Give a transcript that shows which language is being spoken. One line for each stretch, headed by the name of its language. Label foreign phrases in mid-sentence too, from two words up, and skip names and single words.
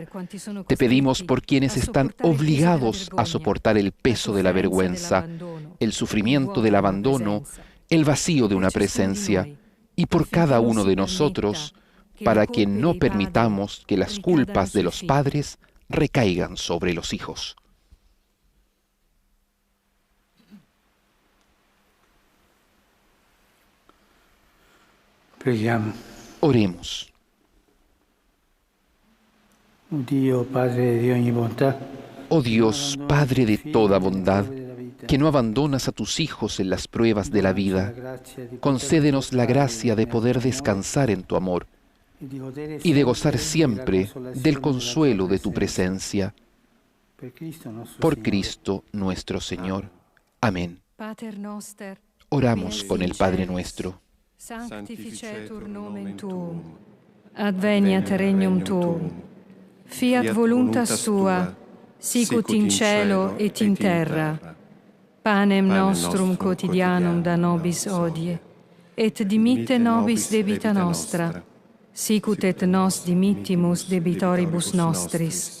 Spanish: Te pedimos por quienes están obligados a soportar el peso de la vergüenza, el sufrimiento del abandono, el vacío de una presencia, y por cada uno de nosotros, para que no permitamos que las culpas de los padres recaigan sobre los hijos.
Italian: Preghiamo.
Spanish: Oremos.
Italian: Oh Dio, Padre di ogni bontà,
Spanish: Oh Dios, Padre de toda bondad, que no abandonas a tus hijos en las pruebas de la vida, concédenos la gracia de poder descansar en tu amor y de gozar siempre del consuelo de tu presencia. Por Cristo nuestro Señor. Amén.
Latin: Pater noster,
Spanish: Oramos con el Padre nuestro.
Latin: sanctificetur nomen tuum, adveniat regnum tuum, fiat voluntas tua, sicut in cielo et in terra. Panem nostrum quotidianum da nobis hodie, et dimitte nobis debita nostra, sicut et nos dimittimus debitoribus nostris.